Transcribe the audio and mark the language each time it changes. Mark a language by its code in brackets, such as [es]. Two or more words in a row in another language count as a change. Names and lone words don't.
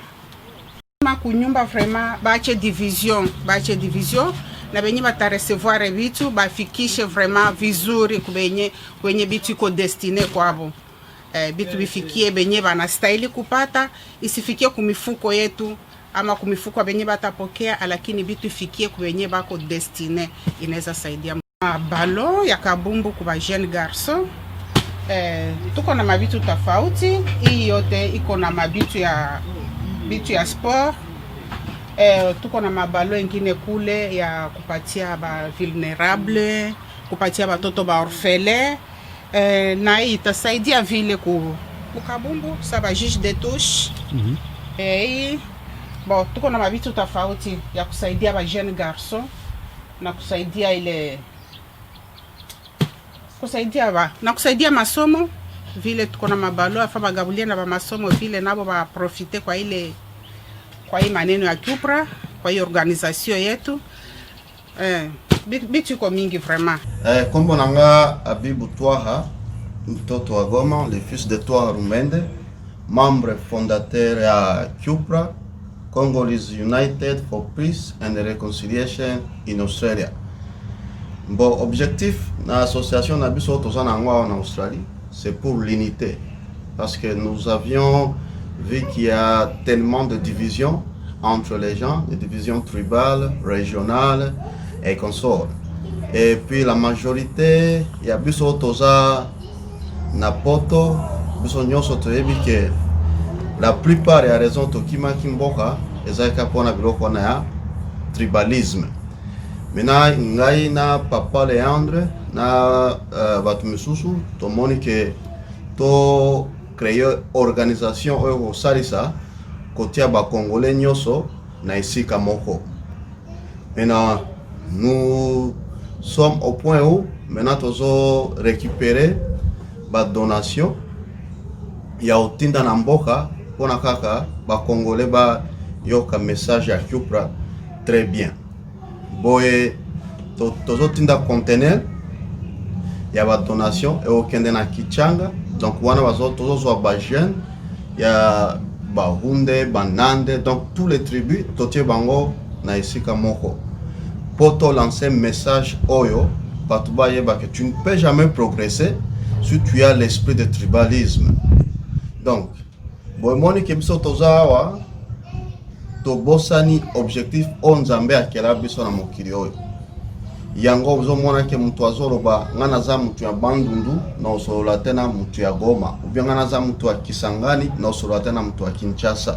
[sw] Kama kunyumba vraiment baache division na benye bataresevoir vitu bafikishe vraiment vizuri kwenye bitu iko destine kwabo. Bitu bifikie benye banastahili kupata, isifikie kumifuko yetu ama kumifuko benye batapokea, lakini bitu ifikie kwenye bako destine, inaweza saidia. Balo ya kabumbu kwa [fr] jeune garçon, [sw] tuko na mabitu tofauti. Hii yote iko na mabitu ya sport. Tuko na mabalo ingine kule ya kupatia ba vulnerable, kupatia batoto ba orphelin, na hii itasaidia vile kukabumbu saba [fr] juge de touche. [sw] Hii bon, tuko na mabitu tofauti ya kusaidia ba [fr] jeune garçon [sw] na kusaidia ile kusaidia masomo vile tuko na mabalo afa bagabulia na ba masomo vile nabo ba profiter kwa hii maneno ya Cupra, kwa hii organisation yetu. Bitu iko mingi vraiment. Kombo nanga Abibu Twaha, mtoto wa Goma, [fr] le fils de Twaha Rumende, membre fondateur ya Cupra, [en] Congolese United for Peace and Reconciliation in Australia. [fr] Bon, objectif na association [ln] na biso tozana ngwa [fr] en Australie, c'est pour l'unité. Parce que nous avions vu qu'il y a tellement de divisions entre les gens, des divisions tribales, régionales et consorts. Et puis la majorité, il y a [ln] biso toza na poto, biso nyonso toyebi que [fr] la plupart [ln] ya raison tokima kimboka ezaka pona biloko na ya tribalisme. Maintenant ngai na papa Leandre na batu misusu tomoni que to créer organisation oyo salisa kotia ba congolais nyonso na isika moko. [fr] Maintenant nous sommes au point où maintenant [ln] tozo récupérer ba donation ya otinda na mboka pona kaka ba congolais ba yoka message ya Cupra [fr] très bien. [ln] Boye tozo tinda conteneur ya ba donation e okende na Kichanga, donc wana bazo tozo zo ba jeune ya ba Hunde, Banande, [fr] donc tous les tribus [ln] totie bango na isika moko. [fr] Poto lancer message [ln] oyo patuba yeba [fr] que tu ne peux jamais progresser si tu as l'esprit de tribalisme. [ln] Donc boymoni kebiso tozawa to bosani objectif onzambe akela biso na mokili oyo. Yango uzo mona ke mtu azoloba ngana za mtu ya Bandundu na usolola tena mtu ya Goma, ou ngana za mtu ya Kisangani na usolola tena mtu ya Kinshasa.